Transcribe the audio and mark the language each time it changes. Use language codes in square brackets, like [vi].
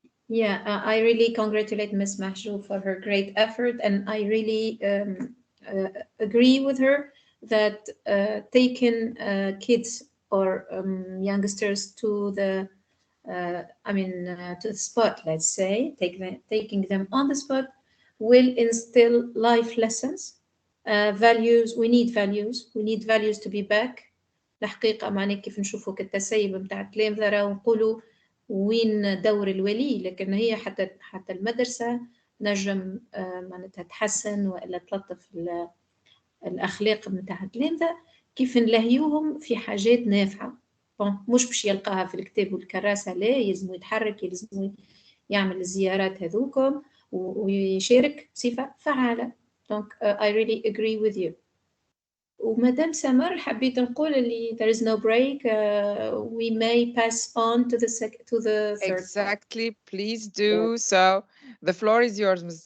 [en] Yeah, I really congratulate Miss Mahjoub for her great effort, and I really agree with her that taking kids or youngsters to the to the spot, let's say, taking them on the spot will instill life lessons, values. We need values. We need values to be back. [ar] الحقيقة معني كيف نشوفوا كالتسيب متاع التلامذة راهو نقولوا وين دور الولي، لكن هي حتى المدرسة نجم معناتها تحسن وإلا تلطف الأخلاق متاع التلامذة كيف نلهيوهم في حاجات نافعة. مش باش يلقاها في الكتاب والكراسة، لا، يلزم يتحرك، يلزم يعمل الزيارات هذوكم ويشارك بصفة فعالة. [en] Donc I really agree with you. [ar] ومدام سمر حبيت نقول اللي [en] there is no break, we may pass on to the third. Exactly, please do. So the floor is yours, Mrs.